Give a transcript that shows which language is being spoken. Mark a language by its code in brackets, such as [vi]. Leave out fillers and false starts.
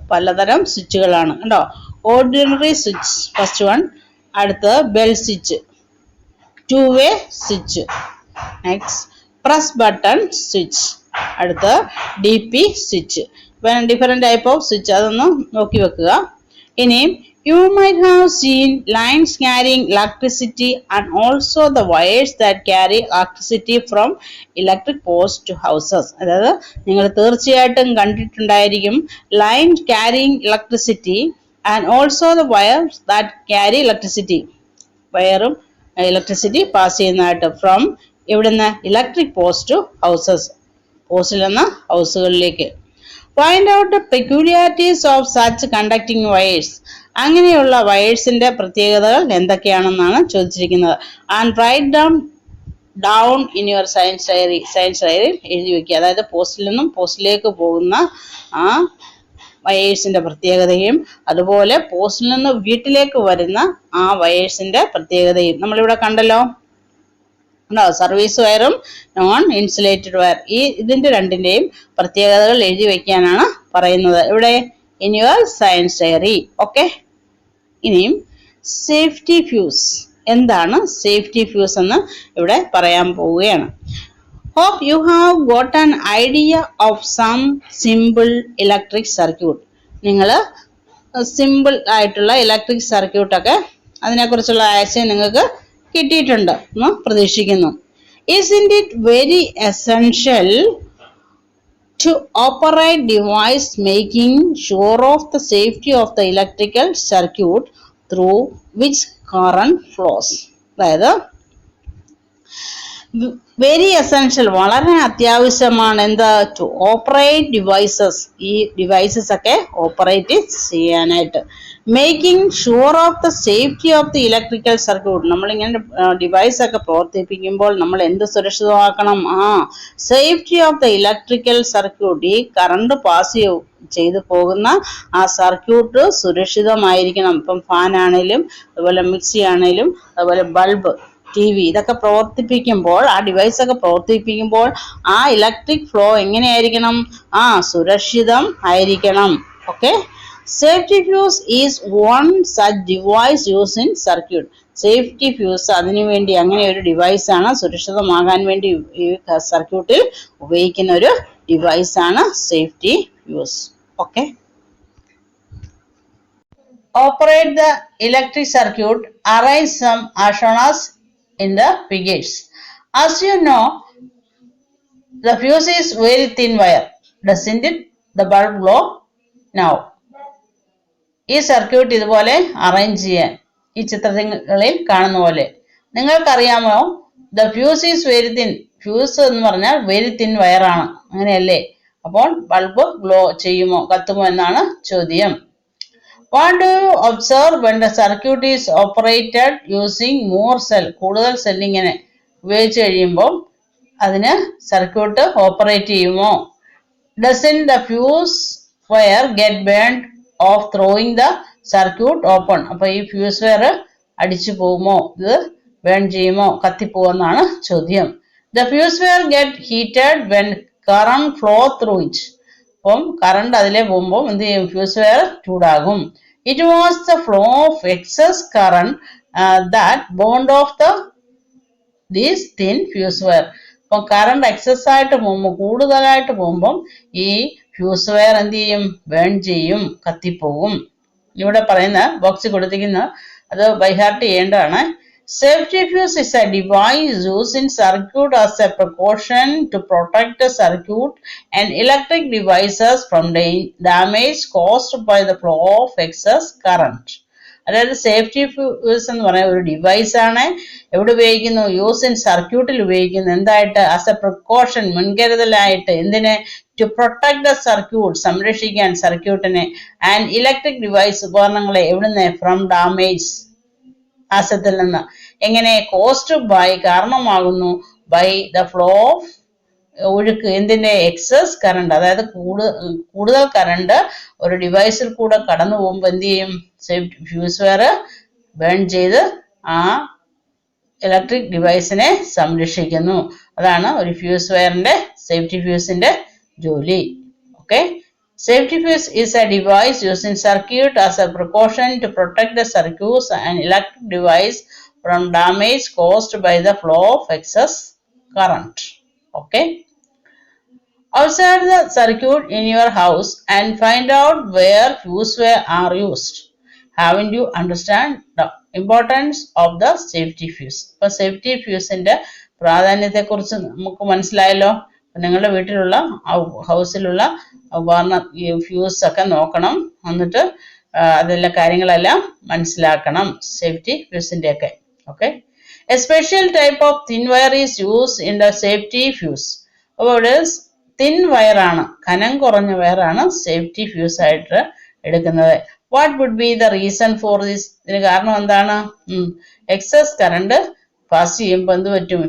[ml] പലതരം സ്വിച്ചുകളാണ് കണ്ടോ. [en] Ordinary switch first one. [ml] അടുത്തത് ബെൽ സ്വിച്ച്, 2 വേ switch. [en] Next press button switch. [ml] അടുത്ത് DP switch. [en] different type of switch, [ml] അതൊന്ന് നോക്കി വെക്കുക. ഇനിയും [en] You might have seen lines carrying electricity and also the wires that carry electricity from electric posts to houses. [ml] അതായത് നിങ്ങൾ തീർച്ചയായിട്ടും കണ്ടിട്ടുണ്ടായിരിക്കും line [en] carrying electricity and also the wires that carry electricity. [ml] വയറും electricity pass ചെയ്യുന്നതായിട്ട് from ഇവിടുന്ന് [en] electric post to houses, [ml] പോസ്റ്റിൽ നിന്ന് ഹൗസുകളിലേക്ക്. [en] Find out the peculiarities of such conducting wires. [ml] അങ്ങനെയുള്ള വയേഴ്സിന്റെ പ്രത്യേകതകൾ എന്തൊക്കെയാണെന്നാണ് ചോദിച്ചിരിക്കുന്നത്. [en] And write down in your science diary. [ml] Science ഡയറിയിൽ എഴുതി വെക്കുക. അതായത് പോസ്റ്റിൽ നിന്നും പോസ്റ്റിലേക്ക് പോകുന്ന ആ വയേഴ്സിന്റെ പ്രത്യേകതയും അതുപോലെ പോസ്റ്റിൽ നിന്ന് വീട്ടിലേക്ക് വരുന്ന ആ വയേഴ്സിന്റെ പ്രത്യേകതയും നമ്മളിവിടെ കണ്ടല്ലോ. സർവീസ് വയറും നോൺ ഇൻസുലേറ്റഡ് വയർ, ഇതിന്റെ രണ്ടിന്റെയും പ്രത്യേകതകൾ എഴുതി വെക്കാനാണ് പറയുന്നത് ഇവിടെ [en] In your science diary. [ml] Okay, ഇനിയും സേഫ്റ്റി ഫ്യൂസ്. എന്താണ് സേഫ്റ്റി ഫ്യൂസ് എന്ന് ഇവിടെ പറയാൻ പോവുകയാണ്. [en] Hope you have got an idea of some simple electric circuit. [ml] നിങ്ങൾ സിമ്പിൾ ആയിട്ടുള്ള ഇലക്ട്രിക് സർക്യൂട്ടൊക്കെ അതിനെക്കുറിച്ചുള്ള ആശയം നിങ്ങൾക്ക് കിട്ടിയിട്ടുണ്ട് എന്ന് പ്രതീക്ഷിക്കുന്നു. [en] Isn't it very essential to operate device making sure of the safety of the electrical circuit through which current flows? [ml] അതായത് [en] very essential, [ml] വളരെ അത്യാവശ്യമാണ് എന്താ, [en] to operate devices, [ml] ഈ ഡിവൈസസ് ഒക്കെ ഓപ്പറേറ്റ് ചെയ്യാനായിട്ട്. [en] Making sure of the safety of the electrical circuit. [ml] നമ്മളിങ്ങനെ device ഒക്കെ പ്രവർത്തിപ്പിക്കുമ്പോൾ നമ്മൾ എന്ത് സുരക്ഷിതമാക്കണം? [en] Safety of the electrical circuit. [ml] ഈ കറണ്ട് പാസ് ചെയ്തു പോകുന്ന ആ സർക്യൂട്ട് സുരക്ഷിതമായിരിക്കണം. ഇപ്പം ഫാൻ ആണേലും അതുപോലെ മിക്സി ആണേലും അതുപോലെ ബൾബ്, TV ഇതൊക്കെ പ്രവർത്തിപ്പിക്കുമ്പോൾ, ആ ഡിവൈസ് ഒക്കെ പ്രവർത്തിപ്പിക്കുമ്പോൾ ആ ഇലക്ട്രിക് ഫ്ലോ എങ്ങനെയായിരിക്കണം? സുരക്ഷിതം ആയിരിക്കണം. [en] Okay, safety fuse is one such device use in circuit. [ml] Safety fuse അതിനുവേണ്ടി, അങ്ങനെ ഒരു ഡിവൈസ് ആണ്, സുരക്ഷിതമാകാൻ വേണ്ടി ഈ സർക്യൂട്ടിൽ ഉപയോഗിക്കുന്ന ഒരു ഡിവൈസ് ആണ് safety fuse. [en] Okay, operate the electric circuit, arrange some as shown as in the figures. As you know, the fuse is very thin wire. Doesn't it the bulb glow now? [ml] ഈ circuit ഇതുപോലെ arrange ചെയ്യാൻ ഈ ചിത്രങ്ങളിൽ കാണുന്ന പോലെ. നിങ്ങൾക്കറിയാമോ, [en] The fuse is very thin. [ml] Fuse എന്ന് പറഞ്ഞാൽ വെരി തിൻ വയറാണ്, അങ്ങനെയല്ലേ? അപ്പോൾ ബൾബ് ഗ്ലോ ചെയ്യുമോ, കത്തുമോ എന്നാണ് ചോദ്യം. [en] What do you observe when the circuit is operated using more cell? [ml] കൂടുതൽ സെല്ലിങ്ങനെ ഉപയോഗിച്ച് കഴിയുമ്പോൾ അതിന് സർക്യൂട്ട് ഓപ്പറേറ്റ് ചെയ്യുമോ? [en] Doesn't the fuse wire get burned off throwing the circuit open? [ml] അപ്പൊ ഈ ഫ്യൂസ് വയർ അടിച്ചു പോകുമോ, ഇത് ബേൺ ചെയ്യുമോ, കത്തിപ്പോവെന്നാണ് ചോദ്യം. [en] The fuse wire get heated when current flow through it. [ml] അപ്പം കറണ്ട് അതിലെ പോകുമ്പോൾ എന്ത് ചെയ്യും? Fuse wire ചൂടാകും. [en] It was the flow of excess current that burned off this thin fuse wire. [ml] അപ്പം കറണ്ട് എക്സസ് ആയിട്ട് പോകുമ്പോൾ, കൂടുതലായിട്ട് പോകുമ്പം ഈ ഫ്യൂസ് വയർ എന്ത് ചെയ്യും? ബേൺ ചെയ്യും, കത്തിപ്പോകും. ഇവിടെ പറയുന്ന ബോക്സ് കൊടുത്തിരിക്കുന്ന അത് ബൈഹാർട്ട് ചെയ്യേണ്ടതാണ്. [en] Safety fuse is a device used in circuit as a precaution to protect the circuit and electric devices from damage caused by the flow of excess current. [ml] അതായത് safety fuse എന്ന് പറയുന്ന ഒരു device ആണ്. എവിടെ ഉപയോഗിക്കുന്നു? Use in സർക്യൂട്ടിൽ ഉപയോഗിക്കുന്നു. എന്തായിട്ട്? [en] as a precaution, [ml] മുൻകരുതലായിട്ട്. എന്തിനെ? [en] to protect the circuit, [ml] സംരക്ഷിക്കാൻ സർക്യൂട്ടിനെ. [en] and electric device, [ml] ഉപകരണങ്ങളെ. എവിടുന്ന്? [en] from damage, [ml] നാശത്തിൽ നിന്ന്. എങ്ങനെ? [en] caused by, [ml] കാരണമാകുന്നു, [en] by the flow of, [ml] ഒഴുക്ക്, എന്തിന്റെ? [en] Excess current. [ml] അതായത് കൂടുതൽ കറണ്ട് ഒരു ഡിവൈസിൽ കൂടെ കടന്നു പോകുമ്പോൾ എന്ത് ചെയ്യും? ഫ്യൂസ് വയർ ബേൺ ചെയ്ത് ആ ഇലക്ട്രിക് ഡിവൈസിനെ സംരക്ഷിക്കുന്നു. അതാണ് ഒരു ഫ്യൂസ് വയറിന്റെ, സേഫ്റ്റി ഫ്യൂസിന്റെ ജോലി. [en] Okay, safety fuse is a device used in circuit as a precaution to protect the circuits and electric device from damage caused by the flow of excess current. Okay, outside the circuit in your house and find out where fuse wire are used. haven't you understand the importance of the safety fuse? [ml] ഇപ്പൊ safety ഫ്യൂസിന്റെ പ്രാധാന്യത്തെ കുറിച്ച് നമുക്ക് മനസ്സിലായല്ലോ. നിങ്ങളുടെ വീട്ടിലുള്ള ഹൗസിലുള്ള ഉപകരണ fuse ഒക്കെ നോക്കണം, എന്നിട്ട് അതെല്ലാം കാര്യങ്ങളെല്ലാം മനസ്സിലാക്കണം, സേഫ്റ്റി ഫ്യൂസിന്റെ ഒക്കെ. Okay. [en] A special type of thin wire is used in the safety fuse. [ml] അപ്പോൾ തിൻ വയറാണ്, കനം കുറഞ്ഞ വയറാണ് സേഫ്റ്റി ഫ്യൂസ് ആയിട്ട് എടുക്കുന്നത്. [en] What would be the reason for this? [ml] ഇതിന് കാരണം എന്താണ്? എക്സസ് കറണ്ട് പാസ് ചെയ്യുമ്പോൾ എന്ത് പറ്റും?